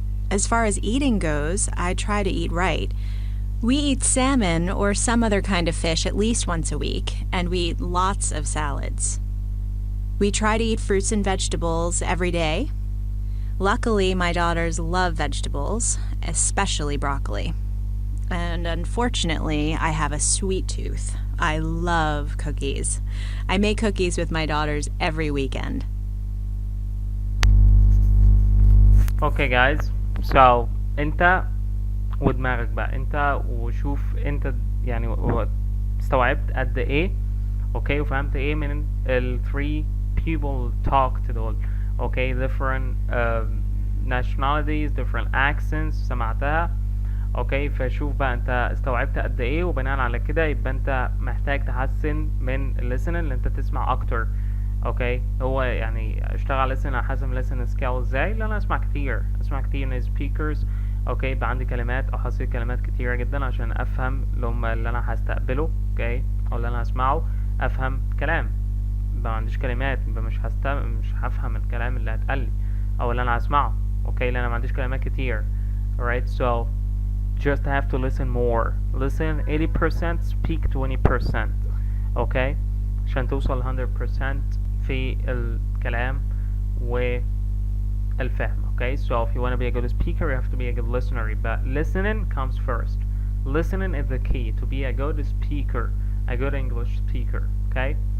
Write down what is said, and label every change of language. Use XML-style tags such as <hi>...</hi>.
<en>As far as eating goes, I try to eat right. We eat salmon or some other kind of fish at least once a week, and we eat lots of salads. We try to eat fruits and vegetables every day. Luckily, my daughters love vegetables, especially broccoli. And unfortunately, I have a sweet tooth. I love cookies. I make cookies with my daughters every weekend.</en> <ar>Okay guys, so انت ودماغك بقى، انت وشوف انت يعني استوعبت قد ايه اوكي وفهمت ايه من ال</ar> <en>3 people talked</en> <ar>دول اوكي</ar> <en>different nationalities different accents</en> <ar>سمعتها اوكي. فشوف بقى انت استوعبت قد ايه، وبناء على كده يبقى انت محتاج تحسن من الليسن اللي انت تسمع اكتر اوكي. هو يعني اشتغل على لسن على حسب لسن سكيل ازاي، لان انا اسمع كتير من سبيكرز اوكي. يبقى عندي كلمات او حصيل كلمات كتيرة جدا عشان افهم اللي انا هستقبله اوكي، او اللي انا هسمعه افهم كلام. يبقى ما عنديش كلمات يبقى مش هفهم الكلام اللي هتقلي او اللي انا هسمعه اوكي، لان ما عنديش كلمات كتير.</ar> <en>alright so just have to listen more. listen 80%, speak 20%</en> <ar>اوكي، عشان توصل 100% في الكلام والفهم okay.</ar> <en>So if you want to be a good speaker you have to be a good listener, but listening comes first. Listening is the key to be a good speaker, a good English speaker okay.</en>